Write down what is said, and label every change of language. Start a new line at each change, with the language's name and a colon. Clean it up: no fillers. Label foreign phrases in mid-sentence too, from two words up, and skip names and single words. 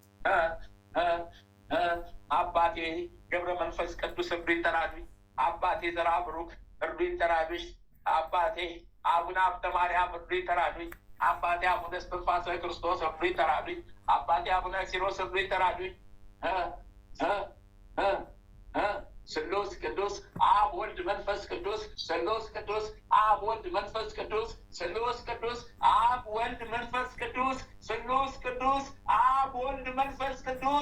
Amharic: አባቴ ገብረ መንፈስ ቅዱስ እርዱኝ ተራዱኝ። አባቴ ዘራ ብሩክ እርዱኝ ተራዱኝ። አባቴ አቡነ ሀብተ ማርያም እርዱኝ ተራዱኝ። አባቴ አቡነ እስትንፋሰ ክርስቶስ እርዱኝ ተራዱኝ። አባቴ አቡነ ሲሮስ እርዱኝ ተራዱኝ።
Geez: ስሉስ ቅዱስ አብ ወልድ መንፈስ ቅዱስ፣ ስሉስ ቅዱስ አብ ወልድ መንፈስ ቅዱስ፣ ስሉስ ቅዱስ አብ ወልድ መንፈስ ቅዱስ፣ ስሉስ ቅዱስ አብ ወልድ መንፈስ ቅዱስ፣